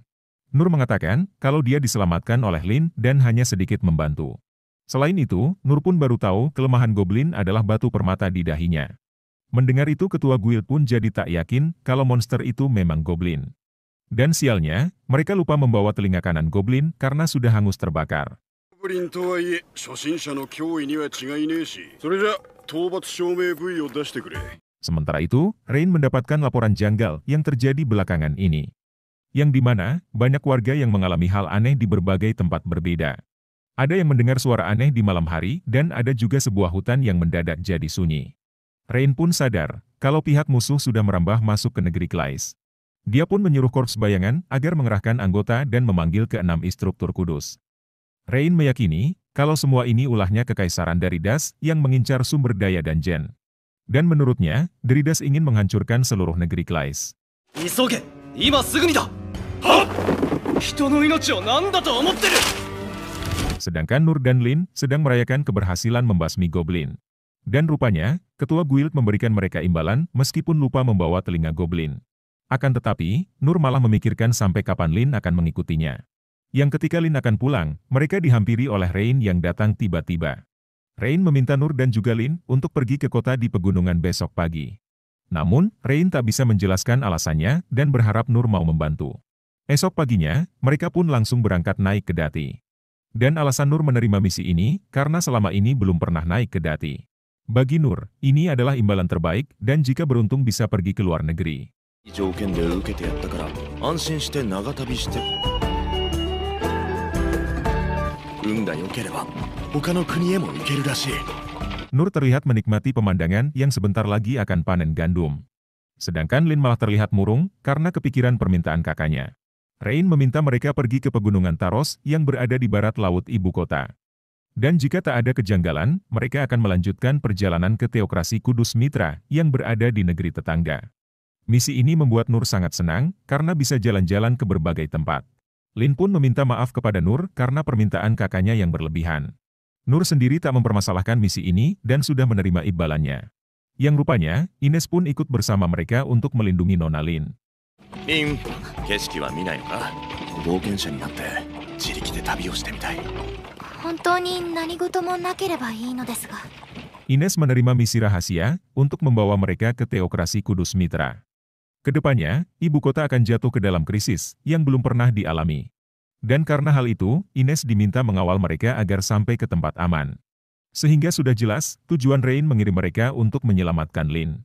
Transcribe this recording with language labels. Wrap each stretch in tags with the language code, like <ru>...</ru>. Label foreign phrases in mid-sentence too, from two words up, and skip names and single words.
<id>Nur mengatakan kalau dia diselamatkan oleh Lin dan hanya sedikit membantu. Selain itu, Nur pun baru tahu kelemahan goblin adalah batu permata di dahinya. Mendengar itu ketua guild pun jadi tak yakin kalau monster itu memang goblin. Dan sialnya, mereka lupa membawa telinga kanan goblin karena sudah hangus terbakar.</id> <ja>ゴブリンとはいえ初心者の脅威には違いねえし、それじゃ討伐証明部位を出してくれ。</ja> <id>Sementara itu, Rain mendapatkan laporan janggal yang terjadi belakangan ini. Yang dimana, banyak warga yang mengalami hal aneh di berbagai tempat berbeda. Ada yang mendengar suara aneh di malam hari, dan ada juga sebuah hutan yang mendadak jadi sunyi. Rain pun sadar, kalau pihak musuh sudah merambah masuk ke negeri Klais. Dia pun menyuruh korps bayangan agar mengerahkan anggota dan memanggil ke-6 instruktur kudus. Rain meyakini, kalau semua ini ulahnya kekaisaran Daridas yang mengincar sumber daya Danjen. Dan menurutnya, Daridas ingin menghancurkan seluruh negeri Klais.</id> <ja>急げ、今すぐにだ。はっ、人の命を何だと思ってる。</ja> <id>Sedangkan Nur dan Lin sedang merayakan keberhasilan membasmi goblin. Dan rupanya, ketua guild memberikan mereka imbalan meskipun lupa membawa telinga goblin. Akan tetapi, Nur malah memikirkan sampai kapan Lin akan mengikutinya. Yang ketika Lin akan pulang, mereka dihampiri oleh Rain yang datang tiba-tiba. Rain meminta Nur dan juga Lin untuk pergi ke kota di pegunungan besok pagi. Namun, Rain tak bisa menjelaskan alasannya dan berharap Nur mau membantu. Esok paginya, mereka pun langsung berangkat naik ke Dati. Dan alasan Nur menerima misi ini karena selama ini belum pernah naik ke Dati. Bagi Nur, ini adalah imbalan terbaik dan jika beruntung bisa pergi ke luar negeri.</id> <ja>条件で受けてやったから安心して長旅して運が良ければ他の国へも行けるらしい</ja> <id>Nur terlihat menikmati pemandangan yang sebentar lagi akan panen gandum. Sedangkan Lin malah terlihat murung karena kepikiran permintaan kakaknya. Rain meminta mereka pergi ke pegunungan Taros yang berada di barat laut ibu kota. Dan jika tak ada kejanggalan, mereka akan melanjutkan perjalanan ke Teokrasi Kudus Mitra yang berada di negeri tetangga. Misi ini membuat Nur sangat senang karena bisa jalan-jalan ke berbagai tempat. Lin pun meminta maaf kepada Nur karena permintaan kakaknya yang berlebihan. Nur sendiri tak mempermasalahkan misi ini dan sudah menerima imbalannya. Yang rupanya, Ines pun ikut bersama mereka untuk melindungi Nona Lin.</id> <ja>リン、景色は見ないのか？冒険者になって自力で旅をしてみたい。本当に何事もなければいいのですが。</ja> <id>Ines menerima misi rahasia untuk membawa mereka ke Teokrasi Kudus Mitra. Kedepannya, ibu kota akan jatuh ke dalam krisis yang belum pernah dialami. Dan karena hal itu, Ines diminta mengawal mereka agar sampai ke tempat aman. Sehingga sudah jelas, tujuan Rain mengirim mereka untuk menyelamatkan Lin.</id>